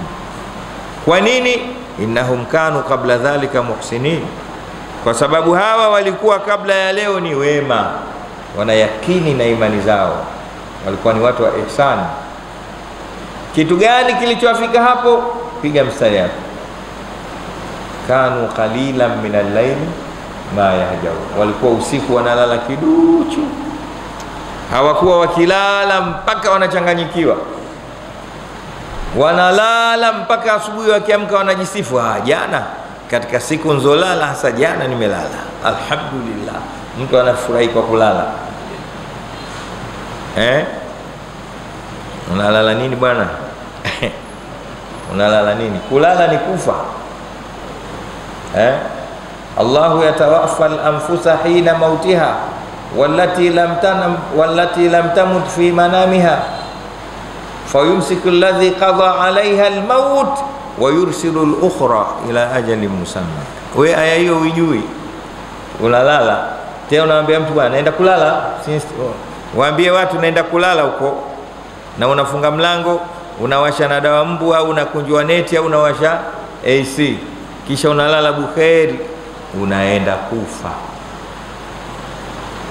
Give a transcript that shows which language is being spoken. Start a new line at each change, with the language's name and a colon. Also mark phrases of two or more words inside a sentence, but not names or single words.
Swahili: Kwa nini?
Arabic: إنهم كانوا قبل ذلك محسنين,
Swahili: kwa sababu hawa walikuwa kabla ya leo ni wema, wanayakini na imani zao, walikuwa ni watu wa ihsan. Kitu gani kilichowafika hapo? Piga mstari hapo.
Arabic: كانوا قليلا من الليل ما يهجعون,
Swahili: walikuwa usiku wanalala kiduchu, hawakuwa wakilala mpaka wanachanganyikiwa, wanalala mpaka asubuhi, wakiamka wanajisifu, jana katika siku nzolala, hasa jana nimelala, alhamdulillah. Mtu anafurahi kwa kulala. Unalala nini bwana? Unalala nini? Kulala ni kufa.
Arabic: الله يتوفى الأنفس حين موتها والتي لم تمت في منامها فيمسك الذي قضى عليها الموت ويرسل الأخرى إلى أجل مسمى.
Swahili: Wewe aya hiyo hujui, unalala tena unaambia mtu bwana naenda kulala. Waambie watu naenda kulala huko, na unafunga mlango, unawasha na dawa mbu, au unakunjua neti, au unawasha AC, kisha unalala bukheri, unaenda kufa.